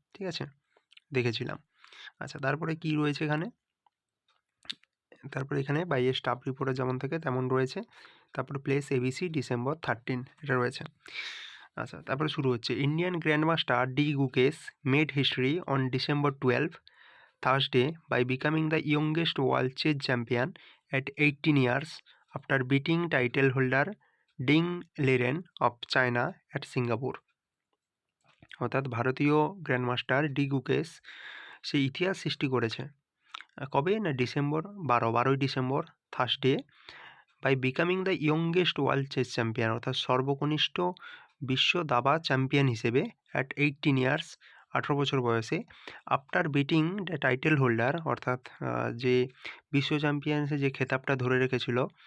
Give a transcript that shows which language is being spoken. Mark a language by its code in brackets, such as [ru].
[bn] ঠিক আছে, দেখেছিলাম। আচ্ছা, তারপরে কি রয়েছে এখানে? তারপরে এখানে বাইয়ে স্টাফ রিপোর্টে যেমন থাকে তেমন রয়েছে। তারপরে প্লেস এবিসি ডিসেম্বর 13 এটা রয়েছে। আচ্ছা, তারপরে শুরু হচ্ছে, [en] Indian grandmaster D Gukesh made history on December 12 Thursday by becoming the youngest world chess champion at 18 years after beating title holder Ding Liren of China at Singapore। [bn] অর্থাৎ ভারতীয় গ্র্যান্ডমাস্টার ডি গুকেশ সেই ইতিহাস সৃষ্টি করেছে কবে না, December 12ই December, Thursday, [en] by becoming the youngest world chess champion, [bn] অর্থাৎ সর্বকনিষ্ঠ বিশ্ব দাবা চ্যাম্পিয়ন হিসেবে [en] at 18 years [bn] 18 বছর বয়সে, [en] after beating the title holder, [bn] অর্থাৎ যে বিশ্ব চ্যাম্পিয়নসে যে খেতাবটা ধরে রেখেছিল